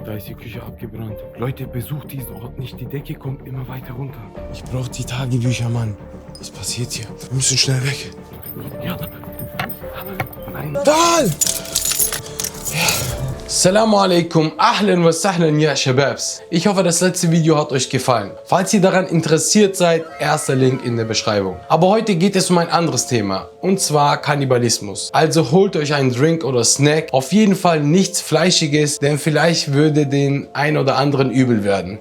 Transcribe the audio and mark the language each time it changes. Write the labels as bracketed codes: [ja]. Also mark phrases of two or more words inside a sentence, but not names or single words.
[de] Da ist die Küche abgebrannt. Leute, besucht diesen Ort nicht. Die Decke kommt immer weiter runter. Ich brauche die Tagebücher, Mann. Was passiert hier? Wir müssen schnell weg. Ja. Nein. Dal! [ar] السلام عليكم، أهلا وسهلا يا شباب. [de] Ich hoffe, das letzte Video hat euch gefallen. Falls ihr daran interessiert seid, erster Link in der Beschreibung. Aber heute geht es um ein anderes Thema, und zwar Kannibalismus. Also holt euch einen Drink oder Snack, auf jeden Fall nichts Fleischiges, denn vielleicht würde den ein oder anderen übel werden.